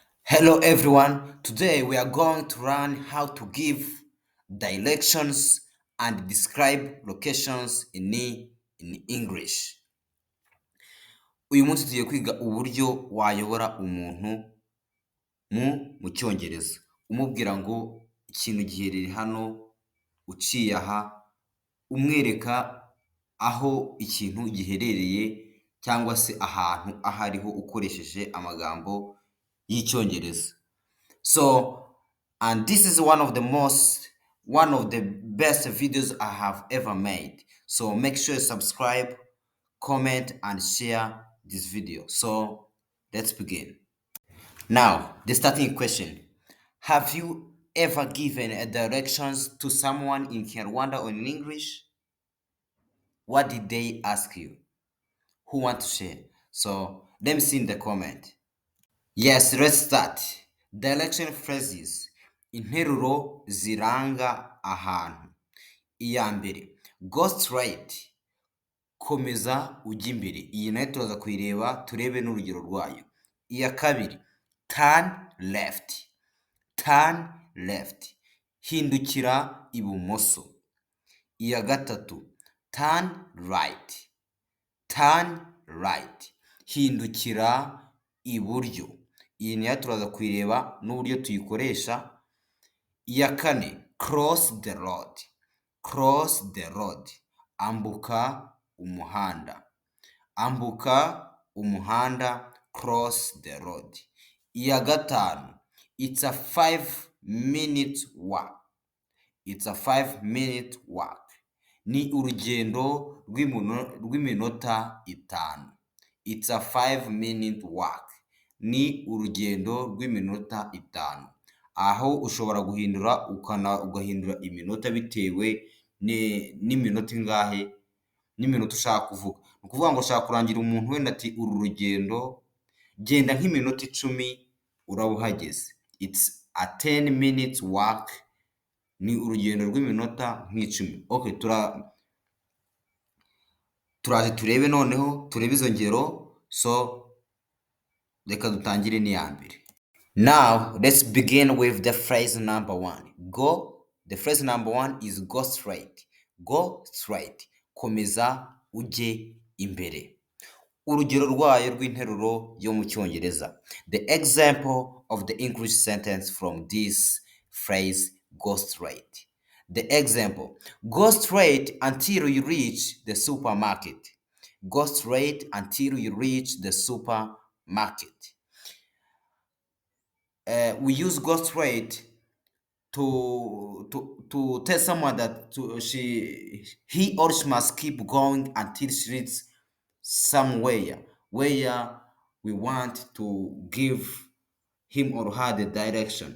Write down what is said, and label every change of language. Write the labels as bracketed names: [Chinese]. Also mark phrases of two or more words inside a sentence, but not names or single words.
[English] Hello everyone. Today we are going to learn how to give directions and describe locations in English. [Kinyarwanda] Uyu munsi tugiye kwiga uburyo wayobora umuntu mu cyongereza. Umubwira ngo ikintu giherereye hano, uciye aha, umwereka aho ikintu giherereye cyangwa se ahantu aho ariho ukoresheje amagambo y'icyongereza. [English] And this is one of the best videos I have ever made. So make sure you subscribe, comment, and share this video. So let's begin. Now, the starting question. Have you ever given a directions to someone in Kinyarwanda or in English? What did they ask you? Who want to share? So let me see in the comment. Yes, let's start. Direction phrases. [Kinyarwanda] Interuro ziranga ahantu. Iya mbere. [English] Go straight. [Kinyarwanda] Komeza ujya imbere. Iyi nayo turaza kuyireba turebe n'urugero rwayo. Iya kabiri. [English] Turn left. Turn left. [Kinyarwanda] Hindukira ibumoso. Iya gatatu. [English] Turn right. Turn right. [Kinyarwanda] Hindukira iburyo. Iyi nayo turaza kuyireba n'uburyo tuyikoresha. Iya kane. [English] Cross the road. Cross the road. [Kinyarwanda] Ambuka umuhanda. Ambuka umuhanda. [English] Cross the road. [Kinyarwanda] Iya gatanu. [English] It's a 5-minute walk. It's a 5-minute walk. [Kinyarwanda] Ni urugendo rw'iminota 5. [English] It's a 5-minute walk. [Kinyarwanda] Ni urugendo rw'iminota 5. Aho ushobora guhindura ugahindura iminota bitewe n'iminota ingahe n'iminota ushaka kuvuga. Ni ukuvuga ngo ushaka kurangira umuntu wenda ati uru rugendo genda nk'iminota 10 uraba uhageze. [English] It's a 10 minutes walk. [Kinyarwanda] Ni urugendo rw'iminota nk'icumi. Okay, turaje turebe noneho turebe izo ngero. So reka dutangire n'iya mbere. [English] Now let's begin with the phrase number 1. The phrase number 1 is go straight. Go straight. [Kinyarwanda] Komeza ujye imbere. Urugero rwayo rw'interuro yo mu cyongereza. [English] The example of the English sentence from this phrase, go straight. The example. Go straight until you reach the supermarket. Go straight until you reach the supermarket. We use go straight to tell someone that he or she must keep going until she reaches somewhere where we want to give him or her the direction.